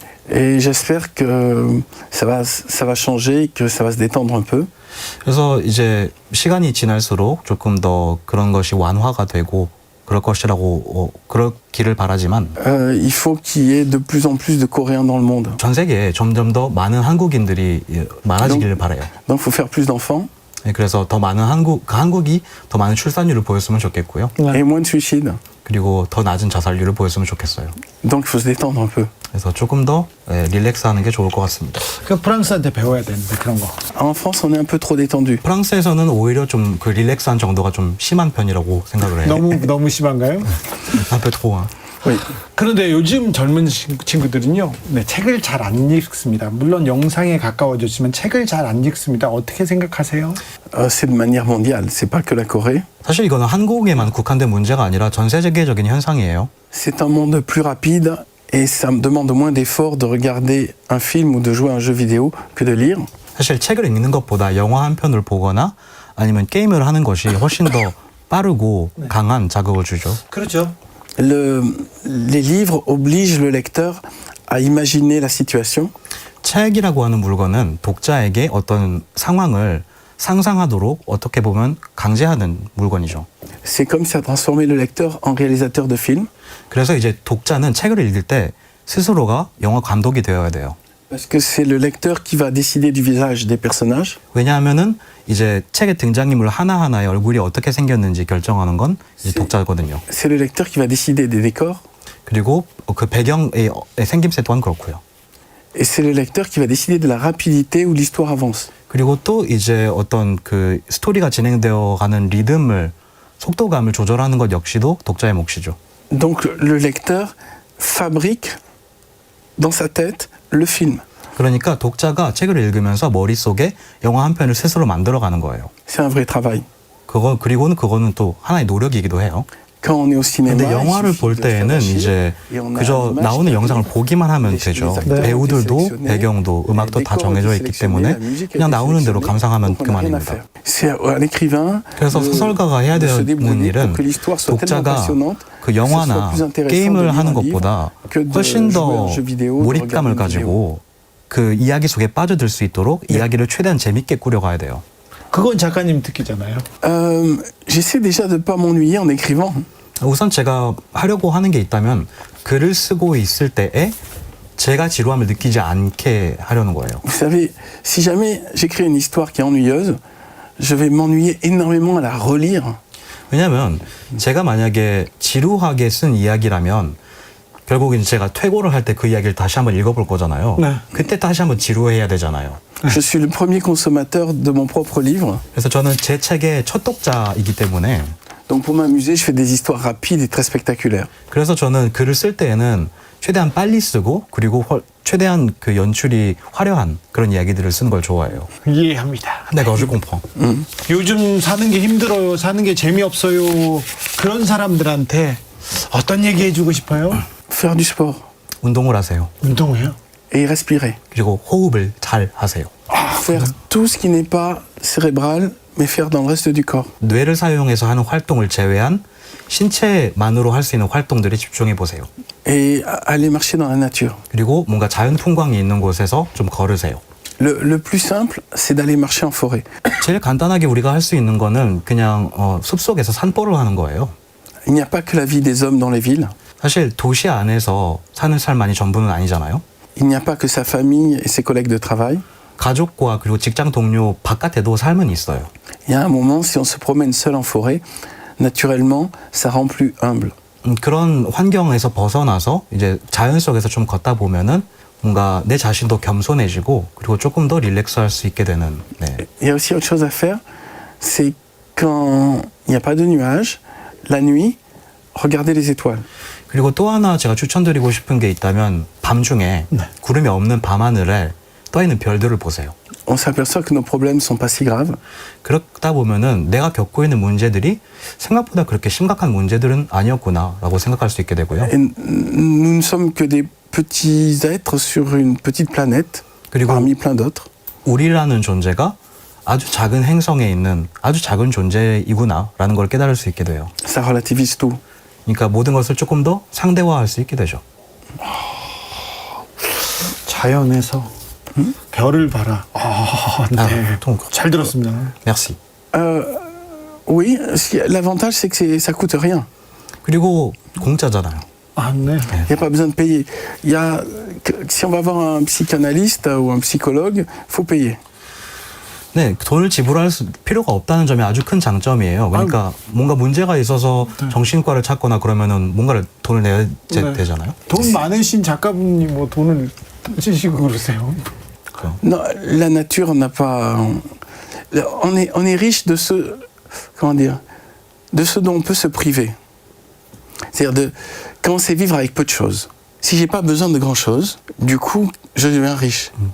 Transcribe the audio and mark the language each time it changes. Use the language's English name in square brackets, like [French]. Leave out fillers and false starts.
[French] Et j'espère que ça va changer, que ça va se détendre un peu. [Korean] 그래서 이제 시간이 지날수록 조금 더 그런 것이 완화가 되고 그럴 것이라고 그렇기를 바라지만 [French] il faut qu'il y ait de plus en plus de Coréens dans le monde. [Korean] 전 세계에 점점 더 많은 한국인들이 많아지기를 바라요. [French] Donc faut faire plus d'enfants. [Korean] 그래서 더 많은 한국이 더 많은 출산율을 보였으면 좋겠고요. [French] Et moins de suicides. [Korean] 그리고 더 낮은 자살률을 보였으면 좋겠어요. [French] Donc il faut se détendre un peu. [Korean] 그래서 조금 더 릴렉스하는 게 좋을 것 같습니다. 그 프랑스한테 배워야 되는데 그런 거. [French] En France, on est un peu trop détendu. [Korean] 프랑스에서는 오히려 좀 그 릴렉스한 정도가 좀 심한 편이라고 생각을 해요. 너무 심한가요? [French] Un peu trop. Oui. [Korean] 그런데 요즘 젊은 친구들은요, 네, 책을 잘 안 읽습니다. 물론 영상에 가까워졌지만 책을 잘 안 읽습니다. 어떻게 생각하세요? [French] C'est de manière mondiale, c'est pas que la Corée. [Korean] 사실 이거는 한국에만 국한된 문제가 아니라 전 세계적인 현상이에요. [French] C'est un monde plus rapide et ça me demande moins d'efforts de regarder un film ou de jouer à un jeu vidéo que de lire. [Korean] 사실 책을 읽는 것보다 영화 한 편을 보거나 아니면 게임을 하는 것이 훨씬 더 빠르고 강한 자극을 주죠. 그렇죠. [French] Les livres obligent le lecteur à imaginer la situation. [Korean] 책이라고 하는 물건은 독자에게 어떤 상황을 상상하도록 어떻게 보면 강제하는 물건이죠. [French] C'est comme si ça transformait le lecteur en réalisateur de film. [Korean] 그래서 이제 독자는 책을 읽을 때 스스로가 영화 감독이 되어야 돼요. [French] Parce que c'est le lecteur qui va décider du visage des personnages. [Korean] 왜냐하면은 이제 책의 등장인물 하나하나의 얼굴이 어떻게 생겼는지 결정하는 건 이제 독자거든요. [French] C'est le lecteur qui va décider des décors. [Korean] 그리고 그 배경의 생김새 또한 그렇고요. [French] Et c'est le lecteur qui va décider de la rapidité où l'histoire avance. [Korean] 그리고 또 이제 어떤 그 스토리가 진행되어 가는 리듬을 속도감을 조절하는 것 역시도 독자의 몫이죠. [French] Donc le lecteur fabrique dans sa tête le film. [Korean] 그러니까 독자가 책을 읽으면서 머릿속에 영화 한 편을 스스로 만들어가는 거예요. [French] C'est un vrai travail. [Korean] 그거는 또 하나의 노력이기도 해요. [French] Quand on est au cinéma, [Korean] 근데 영화를 볼 때에는 이제 그저 나오는 영상을 보기만 하면 되죠. 배우들도 배경도 음악도 다 정해져 있기 때문에 그냥 나오는 대로 감상하면 그만입니다. 그래서 소설가가 해야 되는 일은 독자가 그 영화나 게임을 하는 것보다 훨씬 더 몰입감을 가지고 그 이야기 속에 빠져들 수 있도록 이야기를 최대한 재밌게 꾸려가야 돼요. 그건 작가님 특기잖아요. [French] J'essaie déjà de pas m'ennuyer en écrivant. [Korean] 우선 제가 하려고 하는 게 있다면 글을 쓰고 있을 때에 제가 지루함을 느끼지 않게 하려는 거예요. [French] Vous savez, si jamais j'écris une histoire qui est ennuyeuse, je vais m'ennuyer énormément à la relire. [Korean] 왜냐하면 제가 만약에 지루하게 쓴 이야기라면 결국은 제가 퇴고를 할 때 그 이야기를 다시 한번 읽어볼 거잖아요. 네. 그때 다시 한번 지루해야 되잖아요. [French] Je suis le premier consommateur de mon propre livre. [Korean] 그래서 저는 제 책의 첫 독자이기 때문에 [French] Donc pour m'amuser, je fais des histoires rapides et très spectaculaires. [Korean] 그래서 저는 글을 쓸 때에는 최대한 빨리 쓰고 그리고 최대한 그 연출이 화려한 그런 이야기들을 쓰는 걸 좋아해요. 이해합니다. 내가 [French] je comprends. [Korean] 요즘 사는 게 힘들어요. 사는 게 재미없어요. 그런 사람들한테 어떤 얘기 해주고 싶어요? [French] Faire du sport. [Korean] 운동을 하세요. 운동해요? [French] Et respirer. [Korean] 그리고 호흡을 잘 하세요. [French] Faire tout ce qui n'est pas cérébral, mais faire dans le reste du corps. [Korean] 뇌를 사용해서 하는 활동을 제외한 신체만으로 할 수 있는 활동들에 집중해 보세요. [French] Et aller marcher dans la nature. [Korean] 그리고 뭔가 자연 풍광이 있는 곳에서 좀 걸으세요. [French] Le plus simple, c'est d'aller marcher en forêt. [Korean] 제일 간단하게 우리가 할 수 있는 거는 그냥 숲속에서 산보를 하는 거예요. [French] Il n'y a pas que la vie des hommes dans les villes. [Korean] 사실 도시 안에서 사는 삶만이 전부는 아니잖아요. [French] Il n'y a pas que sa famille et ses collègues de travail. [Korean] 가족과 그리고 직장 동료 바깥에도 삶은 있어요. [French] Il y a un moment, si on se promène seul en forêt, naturellement, ça rend plus humble. [Korean] 그런 환경에서 벗어나서 이제 자연 속에서 좀 걷다 보면은 뭔가 내 자신도 겸손해지고 그리고 조금 더 릴렉스할 수 있게 되는. 네. [French] Il y a aussi autre chose à faire, c'est quand il n'y a pas de nuages, la nuit, regarder les étoiles. [Korean] 그리고 또 하나 제가 추천드리고 싶은 게 있다면 밤중에 구름이 없는 밤하늘에 떠있는 별들을 보세요. [French] On s'aperçoit que nos problèmes sont pas si graves. [Korean] 그러다 보면은 내가 겪고 있는 문제들이 생각보다 그렇게 심각한 문제들은 아니었구나라고 생각할 수 있게 되고요. [French] Et nous ne sommes que des petits êtres sur une petite planète, parmi plein d'autres. [Korean] 우리라는 존재가 아주 작은 행성에 있는 아주 작은 존재이구나라는 걸 깨달을 수 있게 돼요. [French] Ça relativise tout. [Korean] 그러니까 모든 것을 조금 더 상대화할 수 있게 되죠. 자연에서 별을 봐라. 네. 잘 들었습니다. [French] Merci. Oui, l'avantage c'est que ça coûte rien. [Korean] 그리고 공짜잖아요. 아, 네. [French] Il n'y a pas besoin de payer. Si on va voir un psychanalyste ou un psychologue, faut payer. [Korean] 네, 돈을 지불할 필요가 없다는 점이 아주 큰 장점이에요. 그러니까 뭔가 문제가 있어서 정신과를 찾거나 그러면은 뭔가를 돈을 내야 되잖아요. 돈 많으신 작가분이 뭐 돈을 쓰시고 그러세요? [French] Non, la nature n'a pas. On est riche de ce, comment dire, de ce dont on peut se priver. C'est-à-dire de commencer à vivre avec peu de choses. Si j'ai pas besoin de grand chose, du coup, je deviens riche.